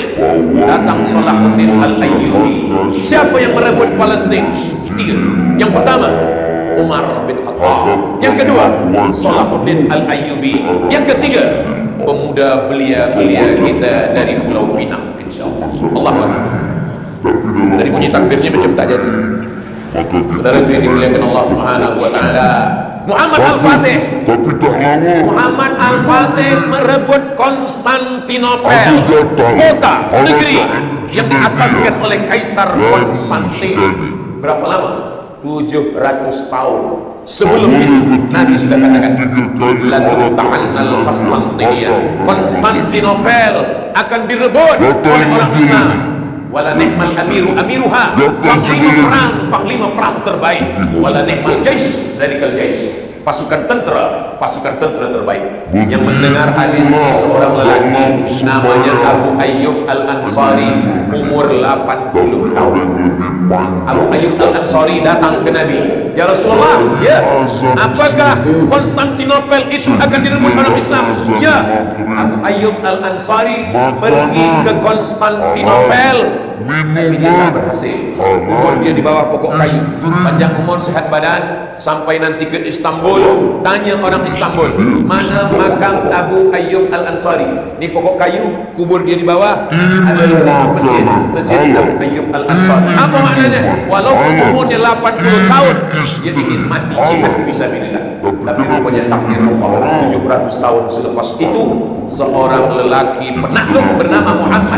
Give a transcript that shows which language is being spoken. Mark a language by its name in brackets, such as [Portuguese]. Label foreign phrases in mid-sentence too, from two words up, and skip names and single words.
[Malay] Datang Salahuddin Al-Ayyubi. Siapa yang merebut Palestin? 3. Yang pertama Umar bin Khattab, yang kedua Salahuddin Al-Ayyubi, yang ketiga pemuda belia-belia kita dari Pulau Pinang, insyaallah. [Arabic] Allahu Akbar. [Malay] Dari bunyi takbirnya macam tak jadi. Saudara yang dimuliakan Allah [Arabic] Subhanahu wa taala, [Malay] Muhammad Al-Fatih. Tapi tak lama Muhammad Al-Fatih merebut Konstantinopel, kota negeri yang diasaskan oleh Kaisar Konstantin. Berapa lama? 700 tahun sebelum itu Nabi sudah katakan [Arabic] la tuftahannal Konstantiniyah, [Malay] Konstantinopel akan direbut oleh orang Islam. [Arabic] Wala ni'mal amiru amiruha, [Malay] panglima perang terbaik. [Arabic] Wala ni'mal jais, zalikal jais, [Malay] pasukan tentera terbaik. Yang mendengar hadis ini seorang lelaki namanya Abu Ayyub Al-Ansari, umur 80 tahun. Abu Ayyub Al-Ansari datang ke Nabi, [Arabic] ya Rasulullah, [Malay] ya, apakah Konstantinopel itu akan direbut orang Islam? Ya. Abu Ayyub Al-Ansari pergi ke Konstantinopel, tidak berhasil. Umur dia di bawah pokok kayu, panjang umur, sehat badan, sampai nanti ke Istanbul. Tanya orang Istanbul, mana makam Abu Ayyub Al-Ansari? Ini pokok kayu, kubur dia di bawah, ada masjid Abu Ayyub Al-Ansari. Apa maknanya? Walaupun umurnya 80 tahun, dia ingin mati jihad fisabilillah. Tapi rupanya takdir Allah, 700 tahun selepas itu seorang lelaki penakluk bernama Muhammad.